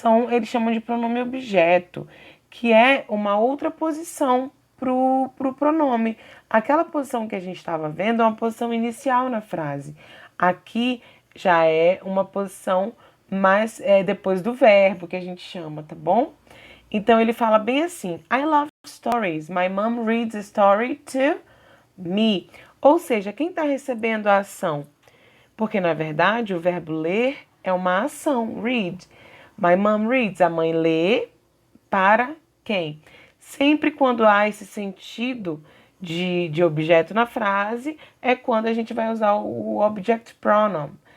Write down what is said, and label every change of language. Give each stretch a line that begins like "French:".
Portuguese: Eles chamam de pronome objeto, que é uma outra posição pro pronome. Aquela posição que a gente estava vendo é uma posição inicial na frase. Aqui já é uma posição mais depois do verbo que a gente chama, tá bom? Então ele fala bem assim:
English: I love stories. My mom reads a story to me.
Portuguese: Ou seja, quem está recebendo a ação? Porque na verdade o verbo ler é uma ação, read.
English: My mom reads,
Portuguese: a mãe lê para quem? Sempre quando há esse sentido de objeto na frase, é quando a gente vai usar o object pronoun.